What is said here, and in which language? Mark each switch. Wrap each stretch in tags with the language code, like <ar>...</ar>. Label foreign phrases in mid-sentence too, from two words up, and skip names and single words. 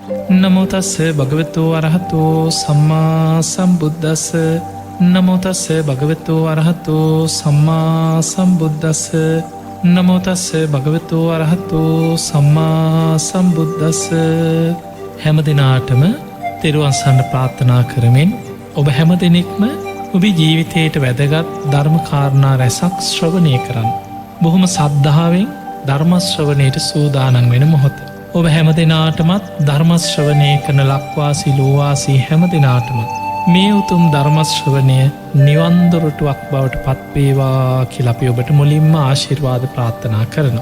<pi>නමෝ තස්ස භගවතු අරහතෝ සම්මා සම්බුද්දස්ස. නමෝ තස්ස භගවතු අරහතෝ සම්මා සම්බුද්දස්ස. නමෝ තස්ස භගවතු අරහතෝ සම්මා සම්බුද්දස්ස.</pi> <si>හැම දිනාටම තෙරුවන් සරණ ප්‍රාර්ථනා කරමින් ඔබ හැම දෙනෙක්ම ඔබේ ජීවිතයට වැදගත් ධර්ම කාරණා රැසක් ශ්‍රවණය කරන්න. බොහොම සද්ධාවෙන් ධර්ම ශ්‍රවණයට සූදානම් වෙන මොහොත. ඔබ හැම දෙනාටමත් ධර්මශ්‍රවනය කරන ලක්වාසී ලෝවාසී හැම දෙනාටම මේ උතුම් ධර්මශ්‍රවනය නිවන්දොරටුවක් බවට පත්වේවා කියලපි ඔබට මුලින්ම ආශිර්වාද ප්‍රාර්ථනා කරනවා.</si>